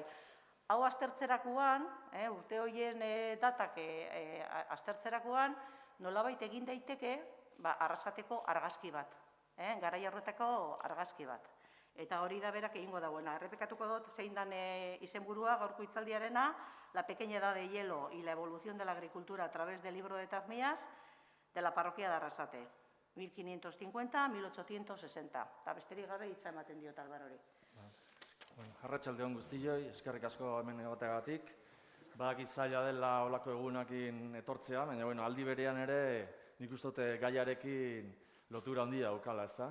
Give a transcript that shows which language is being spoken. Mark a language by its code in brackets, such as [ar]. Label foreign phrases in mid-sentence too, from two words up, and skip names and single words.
[eu] Hau aztertzerakoan, urte horien datak aztertzerakoan, nolabait egin daiteke Arrasateko argazki bat. Garai horretako argazki bat. Eta hori da berak egingo dagoena. Errepekatuko dut zein dan izenburua gaurko hitzaldiarena, [es] La pequeña edad de hielo y la evolución de la agricultura a través del libro de Tazmias de la parroquia de Arrasate, 1550-1860. [eu] Eta besterik gabe hitza ematen diot Albarori. Arratsalde on guztioi, eskerrik asko hemen egoteagatik. Badakit zaila dela olako egunekin etortzea, baina aldi berean ere nik uste dut gaiarekin lotura handia daukala, ezta?